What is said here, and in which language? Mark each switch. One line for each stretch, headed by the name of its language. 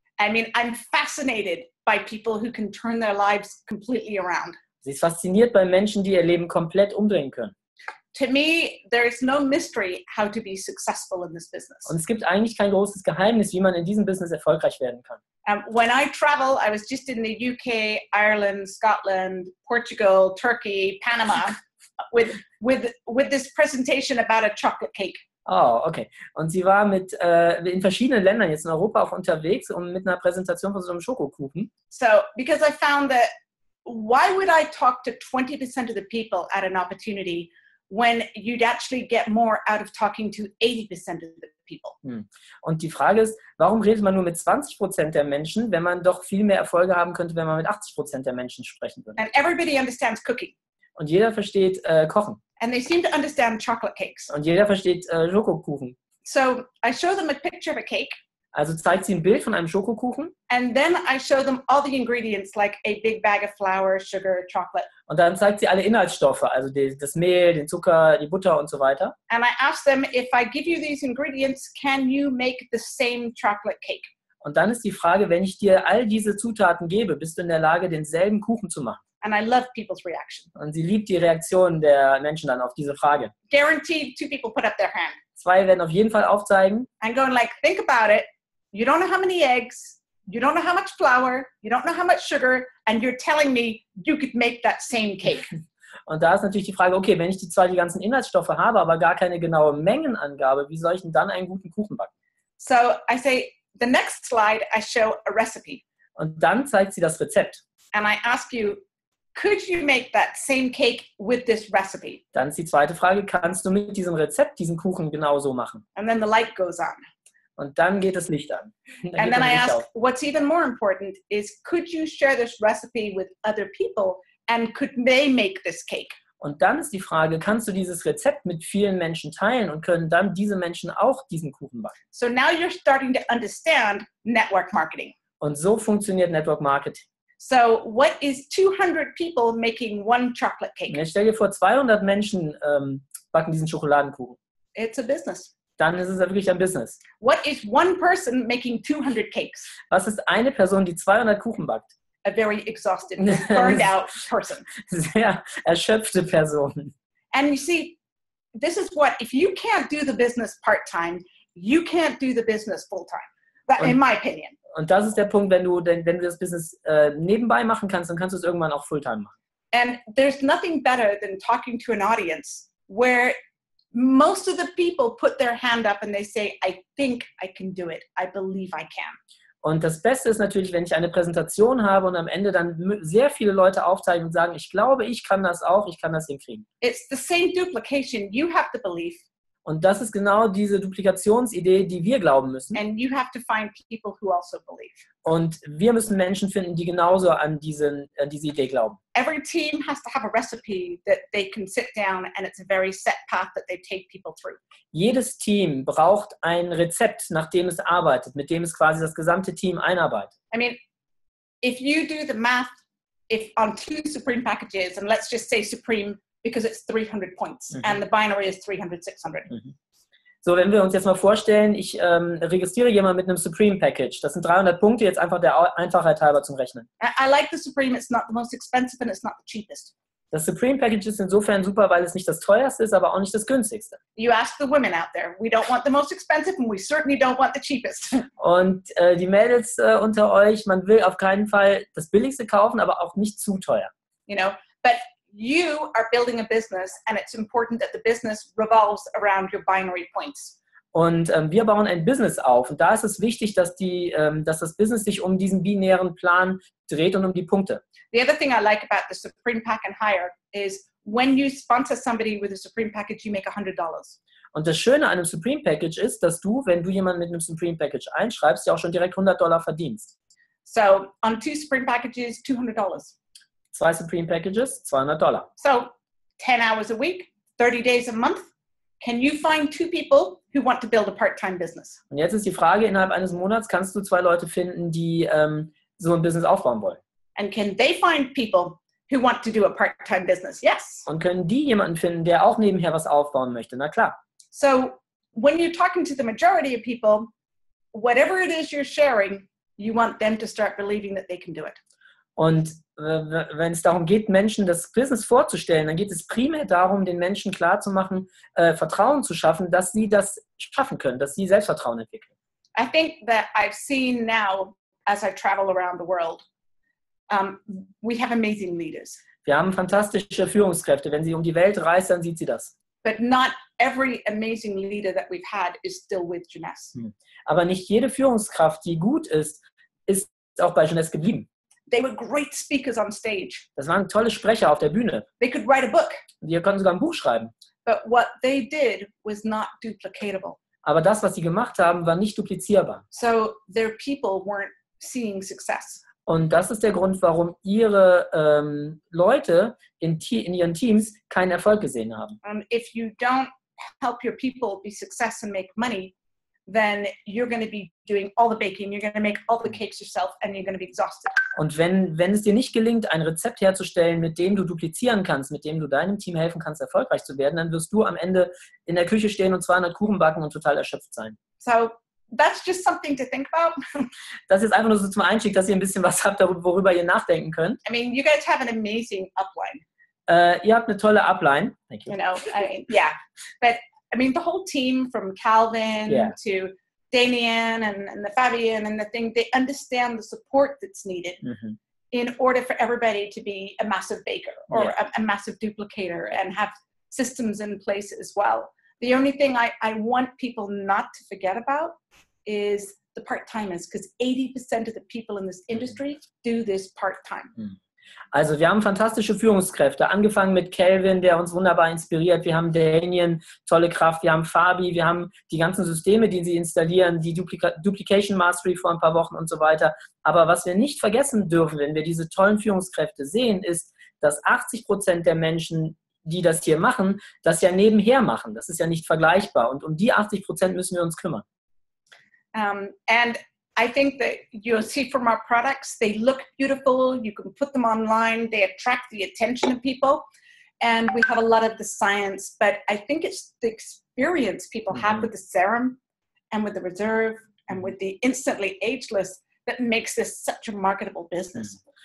English: I mean, I'm fascinated by people who can turn their lives completely around.
German: Sie ist fasziniert bei Menschen, die ihr Leben komplett umdrehen können.
English: To me, there is no mystery how to be successful in this business.
German: Und es gibt eigentlich kein großes Geheimnis, wie man in diesem Business erfolgreich werden kann.
English: When I travel, I was just in the UK, Ireland, Scotland, Portugal, Turkey, Panama, with this presentation about a chocolate cake. Oh, okay.
German: Und sie war in verschiedenen Ländern jetzt in Europa auch unterwegs und mit einer Präsentation von so einem Schokokuchen.
English: So, because I found that why would I talk to 20% of the people at an opportunity when you'd actually get more out of talking to 80% of the people?
German: Und die Frage ist, warum redet man nur mit 20% der Menschen, wenn man doch viel mehr Erfolge haben könnte, wenn man mit 80% der Menschen sprechen würde?
English: And everybody understands cooking.
German: Und jeder versteht Kochen.
English: And they seem to understand chocolate cakes.
German: Und jeder versteht Schokokuchen.
English: So I show them a picture of a cake.
German: Also zeigt sie ein Bild von einem Schokokuchen.
English: And then I show them all the ingredients, like a big bag of flour, sugar, chocolate.
German: Und dann zeigt sie alle Inhaltsstoffe, also das Mehl, den Zucker, die Butter und so weiter.
English: And I ask them, if I give you these ingredients, can you make the same chocolate cake?
German: Und dann ist die Frage, wenn ich dir all diese Zutaten gebe, bist du in der Lage, denselben Kuchen zu machen?
English: And I love people's reaction.
German: Und sie liebt die Reaktion der Menschen dann auf diese Frage.
English: Guaranteed, 2 people put up their hand.
German: 2 werden auf jeden Fall aufzeigen.
English: And going like, think about it. You don't know how many eggs. You don't know how much flour. You don't know how much sugar. And you're telling me you could make that same cake.
German: Und da ist natürlich die Frage, okay, wenn ich zwar die ganzen Inhaltsstoffe habe, aber gar keine genaue Mengenangabe, wie soll ich denn dann einen guten Kuchen backen?
English: So I say, the next slide, I show a recipe.
German: Und dann zeigt sie das Rezept.
English: And I ask you, could you make that same cake with this recipe?
German: Dann ist die zweite Frage, kannst du mit diesem Rezept diesen Kuchen genauso machen?
English: And then the light goes on.
German: Und dann geht das Licht an.
English: And then I ask, what's even more important is, could you share this recipe with other people and could they make this cake?
German: Und dann ist die Frage, kannst du dieses Rezept mit vielen Menschen teilen und können dann diese Menschen auch diesen Kuchen backen?
English: So now you're starting to understand network marketing.
German: Und so funktioniert Network Marketing.
English: So what is 200 people making one chocolate cake?
German: Jetzt stell dir vor, 200 Menschen backen diesen Schokoladenkuchen.
English: It's a business.
German: Dann ist es ja wirklich ein Business.
English: What is one person making 200 cakes?
German: Was ist eine Person, die 200 Kuchen backt?
English: A very exhausted, burned out person.
German: Sehr erschöpfte Person.
English: And you see, this is what, if you can't do the business part-time, you can't do the business full-time, in my opinion.
German: Und das ist der Punkt, wenn du das Business nebenbei machen kannst, dann kannst du es irgendwann auch Fulltime machen.
English: And there's nothing better than talking to an audience where most of the people put their hand up and they say, I think I can do it. I believe I can.
German: Und das Beste ist natürlich, wenn ich eine Präsentation habe und am Ende dann sehr viele Leute aufzeigen und sagen, ich glaube, ich kann das auch, ich kann das hinkriegen.
English: It's the same duplication. You have the belief.
German: Und das ist genau diese Duplikationsidee, die wir glauben müssen.
English: And you have to find people who also believe.
German: Und wir müssen Menschen finden, die genauso an diese Idee glauben.
English: Every team has to have a recipe that they can sit down and it's a very set path that they take people through.
German: Jedes Team braucht ein Rezept, nach dem es arbeitet, mit dem es quasi das gesamte Team einarbeitet.
English: I mean, if you do the math, if on 2 Supreme packages, and let's just say Supreme because it's 300 points and the binary is 300, 600.
German: So, wenn wir uns jetzt mal vorstellen, ich registriere jemanden mit einem Supreme Package. Das sind 300 Punkte, jetzt einfach der Einfachheit halber zum Rechnen.
English: I like the Supreme. It's not the most expensive and it's not the cheapest.
German: Das Supreme Package ist insofern super, weil es nicht das teuerste ist, aber auch nicht das günstigste.
English: You ask the women out there. We don't want the most expensive and we certainly don't want the cheapest.
German: Und die Mädels unter euch, man will auf keinen Fall das billigste kaufen, aber auch nicht zu teuer.
English: You know, but you are building a business and it's important that the business revolves around your binary points.
German: Und wir bauen ein Business auf und da ist es wichtig, dass das Business sich um diesen binären Plan dreht und um die Punkte.
English: The other thing I like about the Supreme Pack and Higher is when you sponsor somebody with a Supreme Package, you make $100.
German: Und das Schöne an einem Supreme Package ist, dass du, wenn du jemanden mit einem Supreme Package einschreibst, ja auch schon direkt $100 verdienst.
English: So on 2 Supreme packages, $200.
German: 2 Supreme Packages, $200.
English: So 10 hours a week, 30 days a month. Can you find 2 people who want to build a part-time business?
German: Und jetzt ist die Frage, innerhalb eines Monats kannst du 2 Leute finden, die so ein Business aufbauen wollen.
English: And can they find people who want to do a part-time business? Yes.
German: Und können die jemanden finden, der auch nebenher was aufbauen möchte? Na klar.
English: So when you're talking to the majority of people, whatever it is you're sharing, you want them to start believing that they can do it.
German: Und wenn es darum geht, Menschen das Business vorzustellen, dann geht es primär darum, den Menschen klarzumachen, Vertrauen zu schaffen, dass sie das schaffen können, dass sie Selbstvertrauen entwickeln.
English: I think that I've seen now, as I travel around the world, we have amazing leaders.
German: Wir haben fantastische Führungskräfte. Wenn sie um die Welt reist, dann sieht sie das.
English: But not every amazing leader that we've had is still with Jeunesse.
German: Aber nicht jede Führungskraft, die gut ist auch bei Jeunesse geblieben.
English: They were great speakers on stage.
German: Das waren tolle Sprecher auf der Bühne.
English: They could write a book.
German: Die konnten sogar ein Buch schreiben.
English: But what they did was not duplicatable.
German: Aber das, was sie gemacht haben, war nicht duplizierbar.
English: So their people weren't seeing success.
German: Und das ist der Grund, warum ihre Leute in ihren Teams keinen Erfolg gesehen haben.
English: If you don't help your people be success and make money, then you're going to be doing all the baking, you're going to make all the cakes yourself, and you're going to be exhausted.
German: Und wenn es dir nicht gelingt, ein Rezept herzustellen, mit dem du duplizieren kannst, mit dem du deinem Team helfen kannst, erfolgreich zu werden, dann wirst du am Ende in der Küche stehen und 200 Kuchen backen und total erschöpft sein.
English: So that's just something to think about.
German: Das ist einfach nur so zum Einstieg, dass ihr ein bisschen was habt, worüber ihr nachdenken könnt.
English: I mean, you guys have an amazing upline.
German: Ihr habt eine tolle Upline.
English: Thank you. You know, I mean, yeah. But I mean, the whole team from Calvin to Damien and the Fabian and the thing, they understand the support that's needed in order for everybody to be a massive baker or a massive duplicator and have systems in place as well. The only thing I want people not to forget about is the part-timers, because 80% of the people in this industry do this part-time.
German: Also wir haben fantastische Führungskräfte, angefangen mit Calvin, der uns wunderbar inspiriert. Wir haben Damien, tolle Kraft. Wir haben Fabi, wir haben die ganzen Systeme, die sie installieren, die Duplication Mastery vor ein paar Wochen und so weiter. Aber was wir nicht vergessen dürfen, wenn wir diese tollen Führungskräfte sehen, ist, dass 80% der Menschen, die das hier machen, das ja nebenher machen. Das ist ja nicht vergleichbar. Und um die 80% müssen wir uns kümmern.
English: And I think that you'll see from our products, they look beautiful. You can put them online. They attract the attention of people. And we have a lot of the science. But I think it's the experience people have with the serum and with the reserve and with the instantly ageless that makes this such a marketable business.